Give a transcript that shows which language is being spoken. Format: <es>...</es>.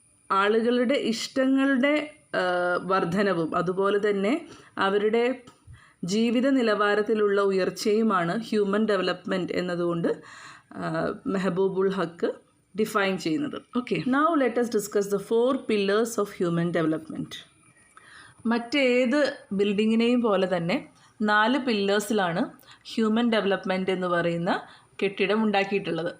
<ml>ആളുകളുടെ ഇഷ്ടങ്ങളുടെ വർധനവും അതുപോലെ തന്നെ അവരുടെ ജീവിത നിലവാരത്തിലുള്ള ഉയർച്ചയുമാണ് ഹ്യൂമൻ ഡെവലപ്മെൻറ്റ് എന്നതുകൊണ്ട് മെഹബൂബുൽ ഹക്ക് ഡിഫൈൻ ചെയ്യുന്നത്.</ml> <en>Okay, now let us discuss the 4 pillars of human development.</en> <ml>മറ്റേത് ബിൽഡിങ്ങിനെയും പോലെ തന്നെ 4 പില്ലേഴ്സിലാണ് ഹ്യൂമൻ ഡെവലപ്മെൻറ്റ് എന്ന് പറയുന്ന കെട്ടിടം ഉണ്ടാക്കിയിട്ടുള്ളത്.</ml>